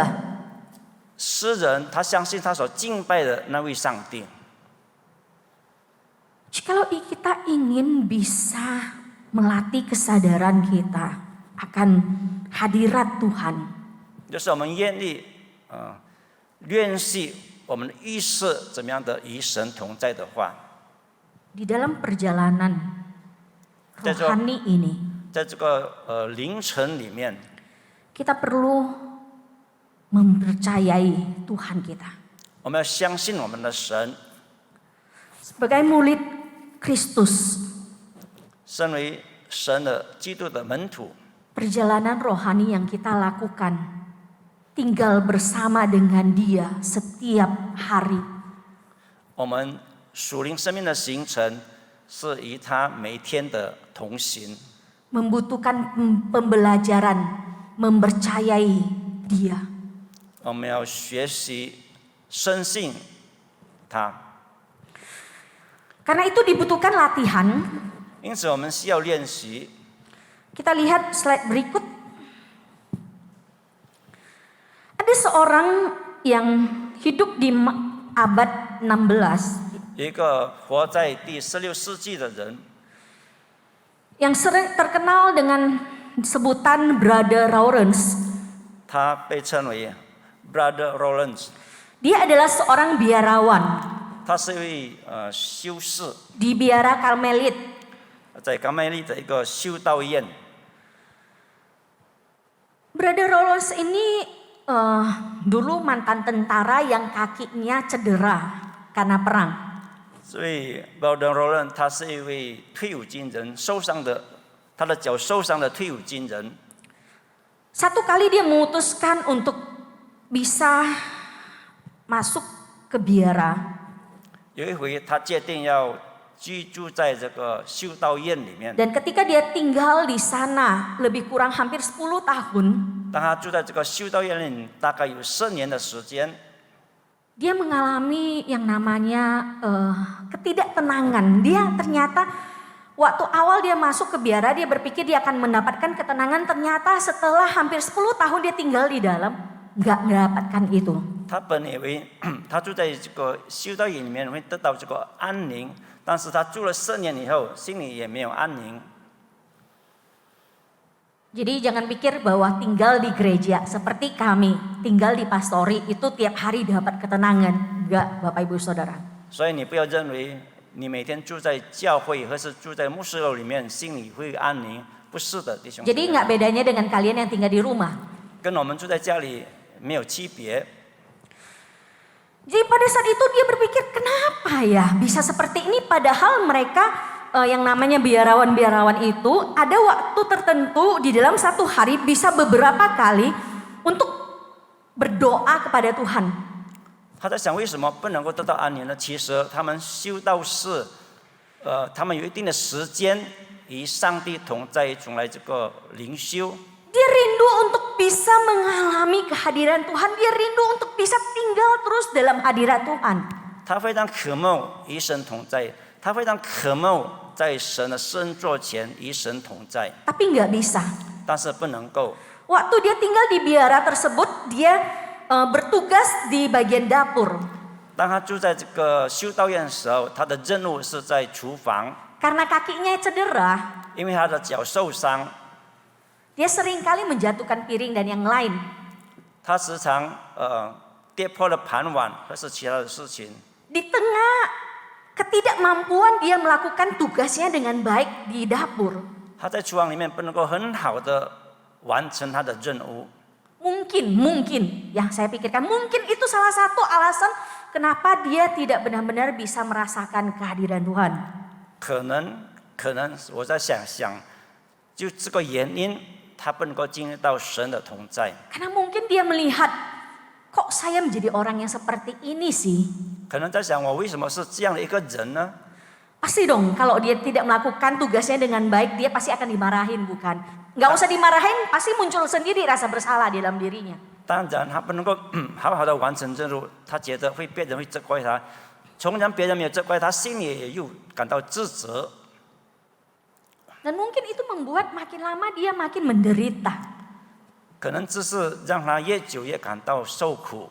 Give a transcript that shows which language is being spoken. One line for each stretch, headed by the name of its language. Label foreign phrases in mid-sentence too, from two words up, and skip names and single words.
Chinese: 诗人他相信他所敬拜的那位上帝。
Indonesian: Jikalau kita ingin bisa melatih kesadaran kita akan hadirat Tuhan,
Chinese: 就是我们愿意练习我们的意识怎么样的与神同在的话，
Indonesian: di dalam perjalanan rohani ini,
Chinese: 在这个凌晨里面，
Indonesian: kita perlu mempercayai Tuhan kita.
Chinese: 我们要相信我们的神。
Indonesian: Sebagai murid Kristus,
Chinese: 身为神的基督的门徒，
Indonesian: perjalanan rohani yang kita lakukan, tinggal bersama dengan Dia setiap hari.
Chinese: 我们属灵生命的形成是与他每一天的同行，
Indonesian: Membutuhkan pembelajaran, mempercayai Dia.
Chinese: 我们要学习深信他。
Indonesian: Karena itu dibutuhkan latihan.
Chinese: 因此，我们需要练习。
Indonesian: Kita lihat slide berikut. Ada seorang yang hidup di abad 16.
Chinese: 有一个活在第16世纪的人，
Indonesian: yang sering terkenal dengan sebutan Brother Lawrence.
Chinese: 他被称为 Brother Lawrence，
Indonesian: Dia adalah seorang biarawan
Chinese: 他是一位修士，
Indonesian: di biara Karmelit.
Chinese: 在甘麦利的一个修道院。
Indonesian: Brother Lawrence ini dulu mantan tentara yang kakinya cedera karena perang.
Chinese: 所以 Brother Lawrence 他是一位退伍军人，受伤的，他的脚受伤的退伍军人。
Indonesian: Satu kali dia memutuskan untuk bisa masuk ke biara.
Chinese: 有一回，他决定要居住在这个修道院里面。
Indonesian: Dan ketika dia tinggal di sana lebih kurang hampir 10 tahun,
Chinese: 当他住在这个修道院里，大概有10年的时间，
Indonesian: dia mengalami yang namanya ketidaktenangan. Dia ternyata waktu awal dia masuk ke biara, dia berpikir dia akan mendapatkan ketenangan. Ternyata setelah hampir 10 tahun dia tinggal di dalam, nggak mendapatkan itu.
Chinese: 他本以为他住在这个修道院里面会得到这个安宁，但是他住了10年以后，心里也没有安宁。
Indonesian: Jadi jangan pikir bahwa tinggal di gereja seperti kami, tinggal di pastori itu tiap hari dapat ketenangan. Enggak, Bapak Ibu Saudara.
Chinese: 所以你不要认为你每天住在教会或是住在牧师楼里面，心里会安宁，不是的，弟兄姊
Indonesian: Jadi
Chinese: 妹。
Indonesian: nggak bedanya dengan kalian yang tinggal di rumah.
Chinese: 跟我们住在家里没有区别。
Indonesian: Jadi pada saat itu dia berpikir kenapa ya bisa seperti ini padahal mereka yang namanya biarawan-biarawan itu ada waktu tertentu di dalam satu hari bisa beberapa kali untuk berdoa kepada Tuhan.
Chinese: 他在想为什么不能够得到安宁呢？其实他们修道士，他们有一定的时间与上帝同在，从来这个灵修。
Indonesian: Dia rindu untuk bisa mengalami kehadiran Tuhan. Dia rindu untuk bisa tinggal terus dalam hadirat Tuhan.
Chinese: 他非常渴慕与神同在，他非常渴慕在神的圣座前与神同在，
Indonesian: Tapi nggak bisa.
Chinese: 但是不能够。
Indonesian: Waktu dia tinggal di biara tersebut, dia bertugas di bagian dapur.
Chinese: 当他住在这个修道院的时候，他的任务是在厨房，
Indonesian: Karena kakinya cedera,
Chinese: 因为他的脚受伤，
Indonesian: dia seringkali menjatuhkan piring dan yang lain.
Chinese: 他时常跌破了盘碗或是其他的事情。
Indonesian: Di tengah ketidakmampuan dia melakukan tugasnya dengan baik di dapur.
Chinese: 他在厨房里面不能够很好的完成他的任务。
Indonesian: Mungkin yang saya pikirkan mungkin itu salah satu alasan kenapa dia tidak benar-benar bisa merasakan kehadiran Tuhan.
Chinese: 可能我在想，就这个原因，他不能够进入到神的同在。
Indonesian: Karena mungkin dia melihat kok saya menjadi orang yang seperti ini sih.
Chinese: 可能在想我为什么是这样的一个人呢？
Indonesian: Pasti dong kalau dia tidak melakukan tugasnya dengan baik dia pasti akan dimarahin bukan? Nggak usah dimarahin pasti muncul sendiri rasa bersalah di dalam dirinya.
Chinese: 当然，他不能够好好的完成任务，他觉得别人会责怪他，从前别人没有责怪他，心里也又感到自责。
Indonesian: Dan mungkin itu membuat makin lama dia makin menderita.
Chinese: 可能这是让他越久越感到受苦。